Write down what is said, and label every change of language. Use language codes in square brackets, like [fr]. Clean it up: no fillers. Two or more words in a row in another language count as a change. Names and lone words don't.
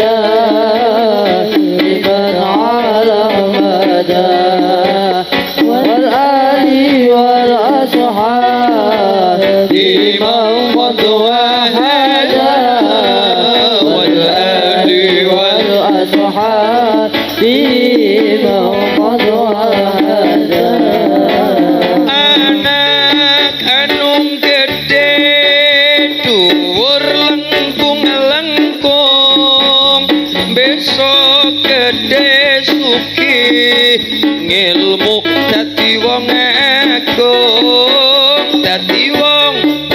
[ar] دائما على مدى والآل والأصحاب من قد وهدى والآل والأصحاب [jv] anak anung gede dhuwur lengkung besok gede sugih ngilmu dadi wong agung dadi wong